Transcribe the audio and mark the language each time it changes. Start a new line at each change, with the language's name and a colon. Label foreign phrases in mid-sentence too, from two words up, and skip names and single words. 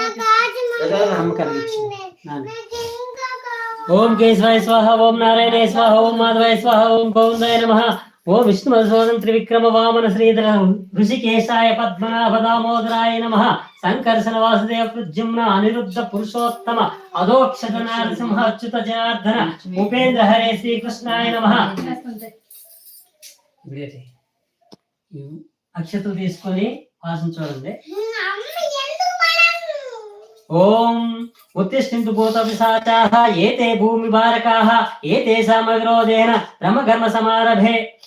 Sanskrit: ओम केशवाय स्वाहा, ओम नारायणाय स्वाहा, ओम माधवाय स्वाहा, ओम गोविंदाय नमः। ओम विष्णु मधुसूदन त्रिविक्रम वामन श्रीधर ऋषिकेशाय पद्मनाभ दामोदराय नमः। संकर्षण वासुदेव प्रद्युम्न अनिरुद्ध पुरुषोत्तम अधोक्षज नरसिंह अच्युत जनार्दन उपेंद्र हरे श्री कृष्णाय नमः।
Telugu: అక్షతలు తీసుకొని వాసన చూడండి।
Sanskrit: ఓం ఉత్తిష్ఠింతు భూత పిశాచాః ఏతే భూమి భారకాః ఏతేషాం అగ్రోదేన బ్రహ్మకర్మ సమారభే